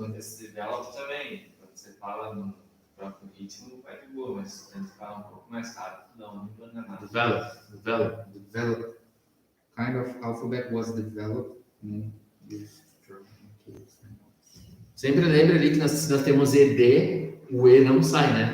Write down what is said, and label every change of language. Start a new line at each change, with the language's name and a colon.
Portuguese: Esse develop também, quando você fala no próprio ritmo, vai de boa, mas quando você fala um pouco mais rápido, não engana nada.
English: Develop. Kind of alphabet was developed. Used to draw on caves.
Portuguese: Sempre lembre ali que nós temos ED, o E não sai, né?